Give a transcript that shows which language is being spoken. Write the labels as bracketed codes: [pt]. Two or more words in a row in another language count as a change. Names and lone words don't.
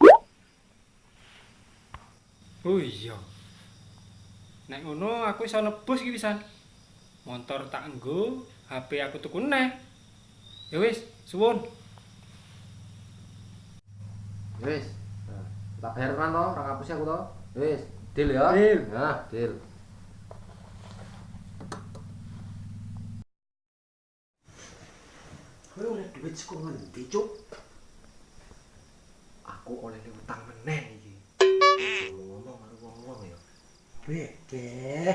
[jv] Oh iya. Nek ngono aku iso nebus iki pisan. Motor tak nggo, HP aku tuku neh. Ya wis, suwun. Wis. Tak bayar kan to, ora ngapus aku to. Wis, deal ya. Deal. Nah, deal. Kowe oleh duit saka ngendi, Cuk? Aku oleh utang meneh iki. Ngomong karo wong-wong ya. Beh,